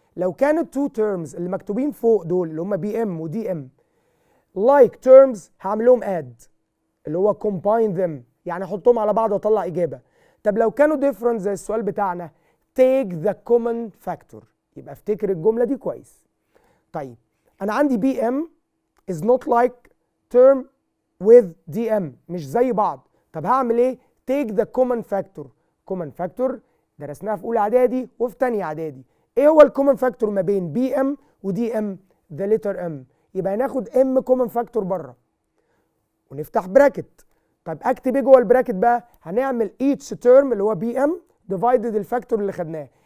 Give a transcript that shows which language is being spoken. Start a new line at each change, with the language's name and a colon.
Arabic: لو كانت تو تيرمز اللي مكتوبين فوق دول اللي هم بي ام ودي ام لايك تيرمز هعمل لهم اد اللي هو
English: combine them،
Arabic: يعني احطهم على بعض واطلع اجابه. طب لو كانوا different زي السؤال بتاعنا
English: take the common factor،
Arabic: يبقى افتكر الجمله دي كويس. طيب انا عندي بي ام
English: is not like term with dm،
Arabic: مش زي بعض. طب هعمل ايه؟
English: take the common factor.
Arabic: common factor درسناها في اولى اعدادي وفي ثانيه اعدادي. ايه هو الكومن فاكتور ما بين بي ام ودي ام؟
English: the letter m.
Arabic: يبقى هناخد ام كومن فاكتور بره ونفتح براكت. طيب اكتب ايه جوه البراكت بقى؟ هنعمل each term اللي هو بي ام divided الفاكتور اللي خدناه.